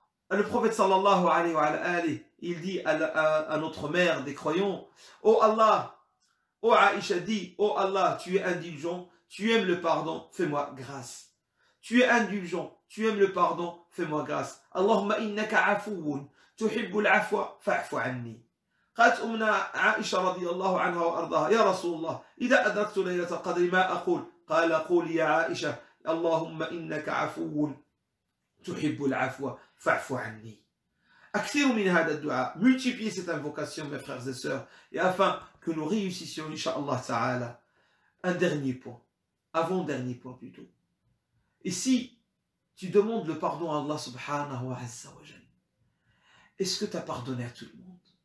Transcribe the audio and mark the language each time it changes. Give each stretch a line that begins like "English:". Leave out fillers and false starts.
French: Le prophète sallallahu alayhi wa ala alihi, il dit à notre mère des croyants, oh Allah, oh Aïcha dit, oh Allah, tu es indulgent, tu aimes le pardon, fais-moi grâce. Tu es indulgent, tu aimes le pardon, fais-moi grâce.
Arabic: Allahumma innaka afoun, tuhibbul afwa, fa'fu anni. قالت أمنا عائشة رضي الله عنها وأرضاها يا رسول الله إذا أدركت ليلة القدر ما أقول؟ قال قول يا عائشة اللهم إنك عفو تحب العفو فاعف عني. أكثروا من هذا الدعاء.
French: Multipliez cette invocation, mes frères et sœurs, et afin que nous réussissions, Inch'Allah Ta'ala, un dernier point, avant-dernier point plutôt. Et si tu demandes le pardon à Allah subhanahu wa jal, est-ce que tu as pardonné à tout le monde?